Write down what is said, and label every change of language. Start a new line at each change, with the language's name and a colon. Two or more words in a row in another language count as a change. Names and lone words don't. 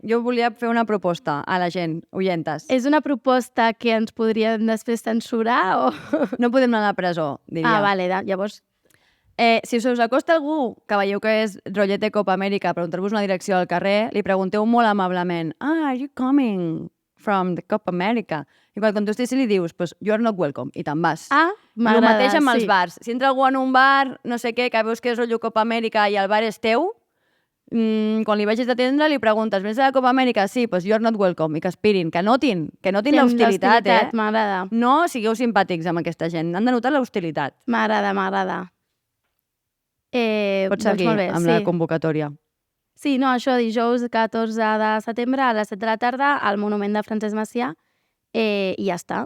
Catalan: Jo volia fer una proposta a la gent, oyentes. És una proposta que ens podríem després censurar o...? No podem anar a la presó, diria. Ah, vale, llavors... Si us acosta algú que veieu que és rotllete Copa Amèrica, preguntar-vos una direcció al carrer, li pregunteu molt amablement,
English: are you coming from the Copa Amèrica?
Catalan: I quan contestis li dius, pues,
English: you are not welcome,
Catalan: i te'n vas. Ah, El m'agrada, mateix amb els sí. bars. Si entra algú en un bar, no sé què, que veus que és rotllo Copa Amèrica i el bar és teu, quan li vagis d'atendre li preguntes, vens de la Copa Amèrica? Sí, pues
English: you are not welcome,
Catalan: i que aspirin, que notin l'hostilitat, M'agrada, No sigueu simpàtics amb aquesta gent, han de notar l'hostilitat. m'agrada. Pots seguir molt bé, amb la convocatòria. Sí, no, això, dijous 14 de setembre a les 7 de la tarda al Monument de Francesc Macià i ja està.